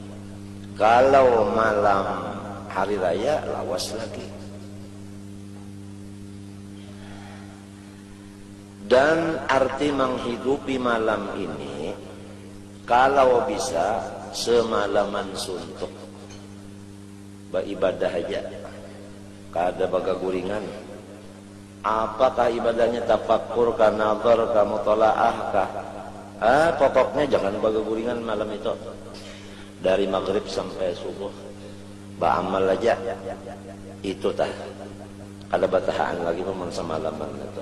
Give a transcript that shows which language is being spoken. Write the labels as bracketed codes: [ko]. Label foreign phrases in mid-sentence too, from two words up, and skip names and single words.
[id] Kalau malam hari raya lawas lagi. Dan arti menghidupi malam ini, kalau bisa semalaman suntuk beribadah aja, [bjn] kada bagaguringan. [id] Apakah ibadahnya tafakur kah, nazar kah, mutalaah kah? Pokoknya jangan bagaguringan malam itu. Dari maghrib sampai subuh beramal aja, itu tah ada batahan lagi memang semalaman itu.